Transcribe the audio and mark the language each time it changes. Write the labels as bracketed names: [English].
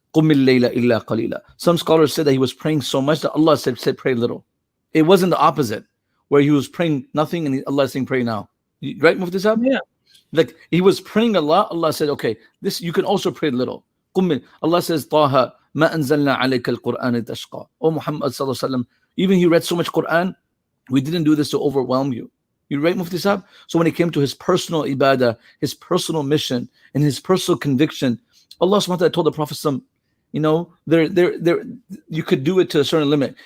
[Arabic] قُمِ اللَّيْلَ إِلَّا قَلِيلًا. [English] Some scholars said that he was praying so much that Allah said pray little. It wasn't the opposite, where he was praying nothing and Allah is saying pray now. Right, Mufti Sahab? Yeah. Like he was praying a lot. Allah said, okay, this you can also pray little. Allah says, Taha, [Arabic] ما أنزلنا عليك القرآن تشقى. [English] Oh Muhammad sallallahu alaihi wasallam, even he read so much Quran, we didn't do this to overwhelm you. You right, Mufti Sahib? So when it came to his personal ibadah, his personal mission, and his personal conviction, Allah subhanahu wa ta'ala told the Prophet, you know, you could do it to a certain limit.